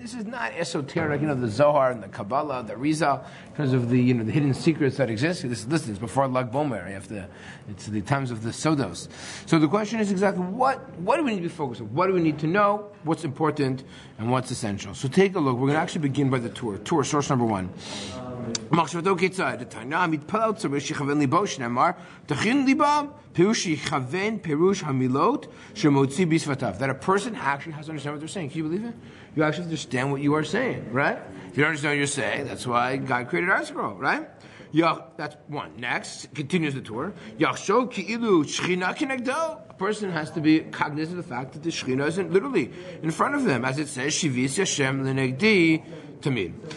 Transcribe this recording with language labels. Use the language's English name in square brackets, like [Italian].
[English] This is not esoteric, the Zohar and the Kabbalah, the Rizal, in terms of the the hidden secrets that exist. This is before Lag Bomer. It's the times of the Sodos. So the question is exactly what do we need to be focused on? What do we need to know? What's important and what's essential? So take a look. We're going to actually begin by the Torah, source number 1. [Hebrew] מחשבתו כיצד, התנא מתפלל צריך שיכוון ליבו שנאמר תכין ליבם פירוש שיכוון פירוש המילות שמוציא בשפתיו. [English] That a person actually has to understand what they're saying. Can you believe it? You actually understand what you are saying, right? If you don't understand what you're saying, that's why God created our scroll, right? That's one. Next, continues the Torah. Yachshov ki'ilu shchina kinegdo. A person has to be cognizant of the fact that the shchina isn't literally in front of them, as it says, shivis Hashem l'negdi tamid.